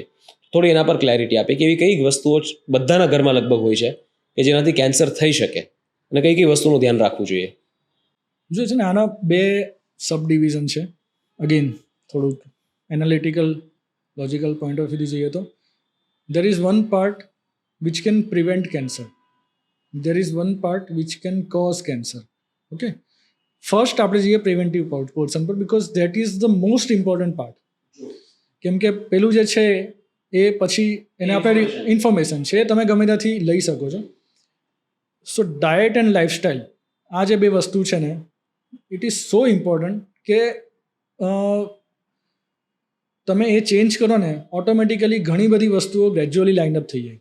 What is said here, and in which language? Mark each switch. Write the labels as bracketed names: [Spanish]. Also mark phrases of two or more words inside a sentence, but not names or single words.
[Gujarati] થોડી એના પર ક્લેરિટી આપે કે એવી કઈ વસ્તુઓ બધાના ઘરમાં લગભગ હોય છે કે જેનાથી કેન્સર થઈ શકે અને કઈ કઈ વસ્તુનું ધ્યાન રાખવું જોઈએ? જો છે ને આના 2 સબ ડિવિઝન છે. [English] અગેન થોડુંક analytical logical point of view [Gujarati] જઈએ તો [English] there is one part which can prevent cancer, there is one part which can cause cancer. Okay, first [Gujarati] આપણે જઈએ [English] preventive portion [Gujarati] પર, [English] because that is the most important part. [Gujarati] કેમ કે પેલું જે છે એ પછી એને આપણે ઇન્ફોર્મેશન છે, તમે ગમે ત્યાંથી લઈ શકો છો. [English] so diet and lifestyle, [Gujarati] આ જે 2 વસ્તુ છે ને, [English] it is so important [Gujarati] કે તમે એ ચેન્જ કરો ને ઓટોમેટિકલી ઘણી બધી વસ્તુઓ [English] gradually lineup [Gujarati] થઈ જાય.